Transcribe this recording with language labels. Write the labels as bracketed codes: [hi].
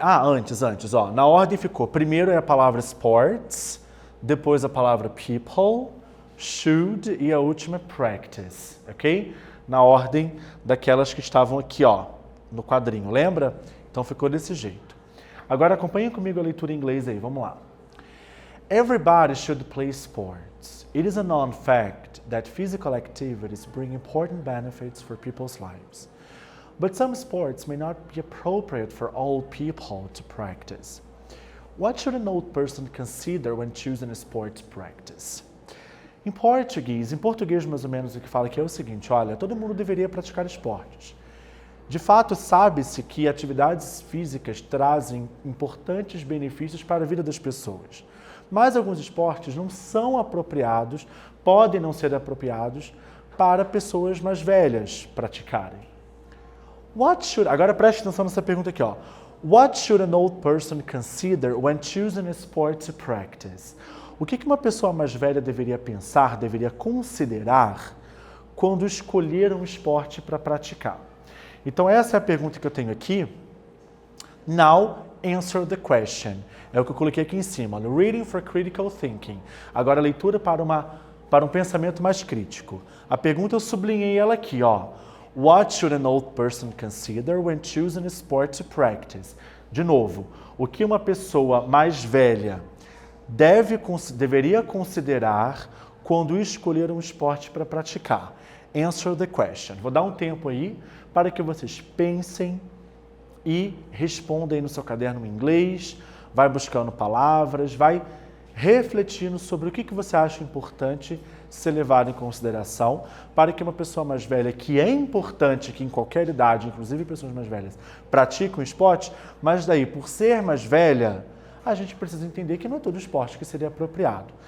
[pt] antes, ó. Na ordem ficou, primeiro é a palavra sports, depois a palavra people, should e a última practice, ok? Na ordem daquelas que estavam aqui, ó, no quadrinho, lembra? Então ficou desse jeito. Agora acompanhem comigo a leitura em inglês aí, vamos lá. [en] Everybody should play sports. It is a known fact that physical activities bring important benefits for people's lives. But some sports may not be appropriate for all people to practice. What should an old person consider when choosing a sport to practice? [pt] Em português mais ou menos o que fala aqui é o seguinte, olha, todo mundo deveria praticar esportes. De fato, sabe-se que atividades físicas trazem importantes benefícios para a vida das pessoas. Mas alguns esportes não são apropriados, podem não ser apropriados para pessoas mais velhas praticarem. Agora preste atenção nessa pergunta aqui, ó. What should an old person consider when choosing a sport to practice? O que uma pessoa mais velha deveria pensar, deveria considerar quando escolher um esporte para praticar? Então essa é a pergunta que eu tenho aqui. [en] Now, answer the question. [pt] É o que eu coloquei aqui em cima. [en] Reading for critical thinking. [pt] Agora a leitura para um pensamento mais crítico. A pergunta eu sublinhei ela aqui, ó. [en] What should an old person consider when choosing a sport to practice? [pt] De novo, o que uma pessoa mais velha deveria considerar quando escolher um esporte para praticar? [en] Answer the question. [pt] Vou dar um tempo aí para que vocês pensem e respondam aí no seu caderno em inglês, vai buscando palavras, vai refletindo sobre o que você acha importante ser levado em consideração para que uma pessoa mais velha, que é importante que em qualquer idade, inclusive pessoas mais velhas, pratiquem um esporte, mas daí, por ser mais velha, a gente precisa entender que não é todo esporte que seria apropriado.